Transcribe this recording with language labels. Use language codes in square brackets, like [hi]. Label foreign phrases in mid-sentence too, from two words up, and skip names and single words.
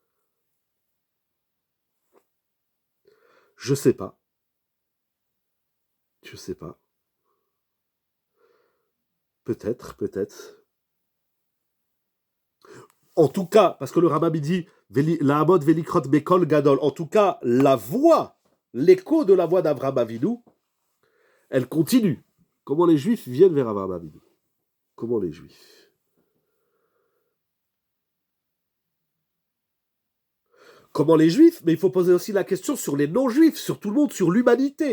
[fr] Je sais pas. Je sais pas. Peut-être. En tout cas, parce que le Rambam dit [he] לעמוד ולקרוא בקול גדול. [fr] En tout cas, la voix, l'écho de la voix d'Avraham Avinu, elle continue. Comment les Juifs viennent vers Avraham Avinu? Comment les Juifs? Comment les Juifs? Mais il faut poser aussi la question sur les non-Juifs, sur tout le monde, sur l'humanité.